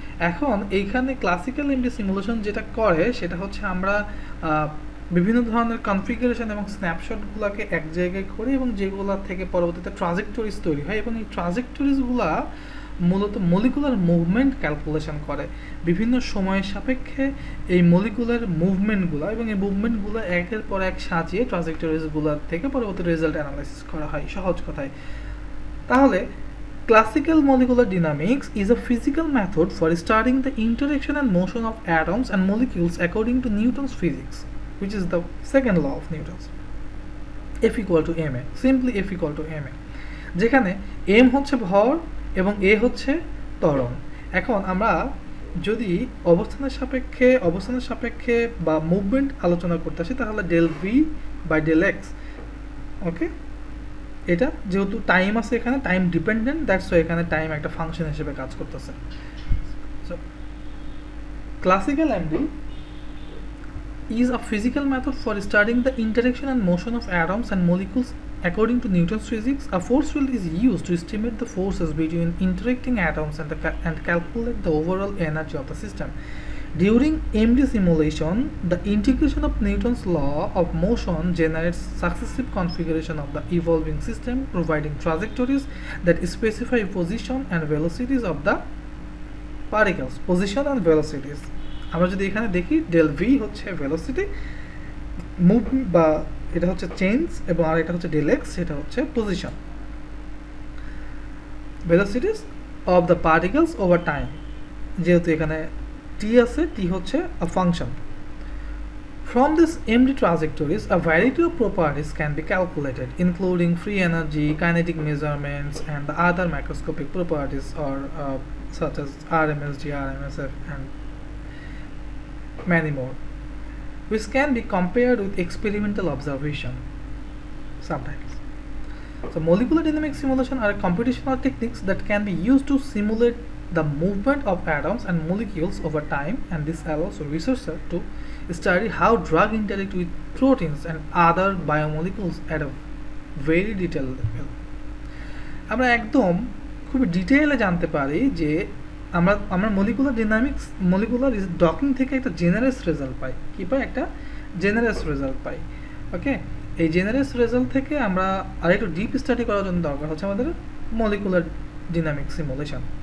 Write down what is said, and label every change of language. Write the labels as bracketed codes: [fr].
[bn] এখন এইখানে classical MD simulation যেটা করে সেটা হচ্ছে আমরা বিভিন্ন ধরনের কনফিগারেশন এবং স্ন্যাপশটগুলোকে এক জায়গায় করি এবং যেগুলো থেকে পরবর্তীতে ট্রাজেক্টরিজ তৈরি হয় এবং এই ট্রাজেক্টরিজগুলা মূলত মলিকুলার মুভমেন্ট ক্যালকুলেশন করে বিভিন্ন সময়ের সাপেক্ষে এই মলিকুলার মুভমেন্টগুলো, এবং এই মুভমেন্টগুলো একের পর এক সাজিয়ে ট্রাজেক্টরিজগুলোর থেকে পরবর্তী রেজাল্ট অ্যানালাইসিস করা হয় সহজ কথায়। [en] তাহলে classical molecular dynamics is a physical method for studying the interaction and motion of atoms and molecules according to Newton's physics, which is the second law of Newton's. F equal to ma, simply F equal to ma, [bn] যেখানে m হচ্ছে ভর এবং a হচ্ছে ত্বরণ। এখন আমরা যদি অবস্থানের সাপেক্ষে বা মুভমেন্ট আলোচনা করতে আসি তাহলে del V by del x, ওকে, এটা যেহেতু টাইম আছে এখানে টাইম ডিপেন্ডেন্ট, [en] that's why [bn] এখানে টাইম একটা ফাংশন হিসেবে কাজ করতেছে। [en] So classical MD is a physical method for studying the interaction and motion of atoms and molecules according to Newton's physics. A force field is used to estimate the forces between interacting atoms and calculate the overall energy of the system. During MD simulation, the integration of Newton's law of motion generates successive configuration of the evolving system, providing trajectories that specify position and velocities of the particles. Position and velocities. [bn] আমরা যদি এখানে দেখি del V হচ্ছে velocity move বা এটা হচ্ছে change, এবং আর এটা হচ্ছে ডেল এক্স, এটা হচ্ছে position. [en] Velocities of the particles over time, যেহেতু এখানে T আছে, টি হচ্ছে a function. From this MD trajectories, a variety of properties can be calculated, including free energy, kinetic measurements, and the other macroscopic properties, or such as RMSD, RMSF, and many more, which can be compared with experimental observation sometimes. So molecular dynamic simulation are computational techniques that can be used to simulate the movement of atoms and molecules over time, and this allows researchers to study how drugs interact with proteins and other biomolecules at a very detailed level. [bn] আমরা একদম খুব ডিটেইলে জানতে পারি যে আমরা molecular docking থেকে একটা generous result পাই। কি পাই? একটা জেনারেস রেজাল্ট পাই। ওকে, এই জেনারেস রেজাল্ট থেকে আমরা আরেকটু ডিপ স্টাডি করার জন্য দরকার হচ্ছে আমাদের মলিকুলার ডিনামিক সিমুলেশন।